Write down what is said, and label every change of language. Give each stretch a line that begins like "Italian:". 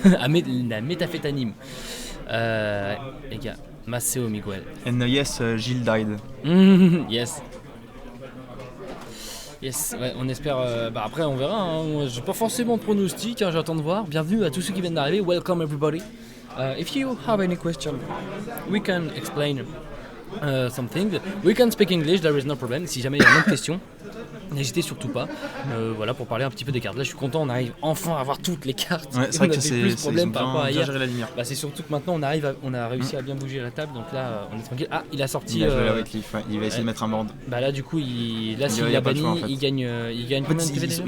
French: La méta fait anime. Les gars, Maceo Miguel.
English: And yes, Gilles died. Yes.
French: Yes, ouais, on espère. Après, on verra. Hein. J'ai pas forcément de pronostic, j'attends de voir. Bienvenue à tous ceux qui viennent d'arriver.
English: Welcome everybody. If you have any question, we can explain something. We can speak English, there is no problem.
French: Si jamais il y a une autre question, n'hésitez surtout pas. Voilà, pour parler un petit peu des cartes. Là, je suis content, on arrive enfin à avoir toutes les cartes. Ouais, c'est vrai que c'est plus de problèmes par rapport à hier. La lumière. C'est surtout que maintenant on a réussi à bien bouger la table, donc là on est tranquille. Ah, il a sorti. Il a joué la White Leaf, il va essayer de mettre un board. Là, du coup, s'il a banni, en fait. il gagne combien de PV déjà ?